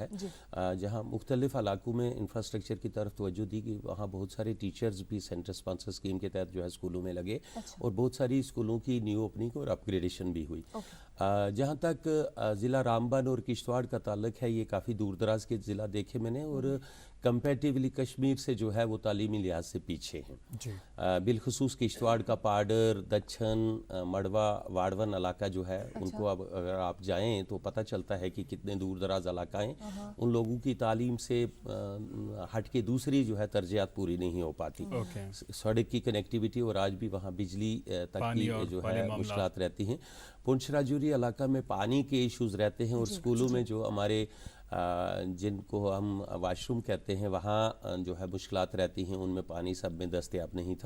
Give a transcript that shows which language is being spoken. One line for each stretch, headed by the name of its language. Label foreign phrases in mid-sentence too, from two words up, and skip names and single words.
Urdu: جہاں مختلف علاقوں میں انفراسٹرکچر کی طرف توجہ دی گئی، وہاں بہت سارے ٹیچرز بھی
English: centre sponsored scheme
Urdu: کے تحت جو ہے اسکولوں میں لگے، اور بہت ساری اسکولوں کی
English: new opening
Urdu: اور اپ گریڈیشن بھی ہوئی۔ جہاں تک ضلع رامبن اور کشتواڑ کا تعلق ہے، یہ کافی دور دراز کے ضلع دیکھے میں نے، اور کمپیریٹیولی کشمیر سے جو ہے وہ تعلیمی لحاظ سے پیچھے ہیں۔ بالخصوص کشتواڑ کا پاڈر، دچھن، مڑوا، واڑون علاقہ جو ہے، ان کو اب اگر آپ جائیں تو پتہ چلتا ہے کہ کتنے دور دراز علاقہ ہیں۔ ان لوگوں کی تعلیم سے ہٹ کے دوسری جو ہے ترجیحات پوری نہیں ہو پاتی۔ سڑک کی کنیکٹیوٹی، اور آج بھی وہاں بجلی تک کی جو ہے مشکلات رہتی ہیں۔ پونچھ راجوری علاقہ میں پانی کے ایشوز رہتے ہیں، اور اسکولوں میں جو ہمارے جن کو ہم واش روم کہتے ہیں، وہاں جو ہے مشکلات رہتی ہیں، ان میں پانی سب میں دستیاب نہیں تھا۔